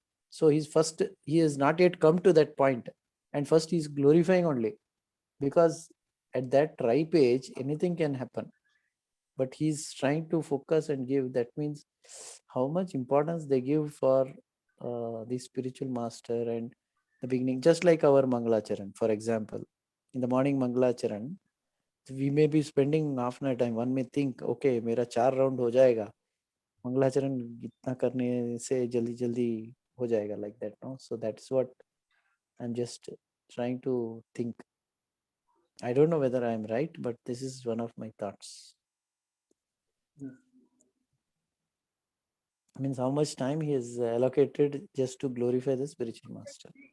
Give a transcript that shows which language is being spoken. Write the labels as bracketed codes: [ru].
[en] So he has not yet come to that point, and first he's glorifying only, because at that ripe age anything can happen. But he's trying to focus and give. That means how much importance they give for the spiritual master and the beginning. Just like our Mangalacharan, for example, in the morning Mangalacharan, we may be spending half an hour time. One may think, okay, [hi] मेरा 4 round हो जाएगा, मंगलाचरण इतना करने से जल्दी जल्दी हो जाएगा, [en] like that, no? So that's what I'm just trying to think. I don't know whether I'm right, but this is one of my thoughts. Means how much time he has allocated just to glorify the spiritual master.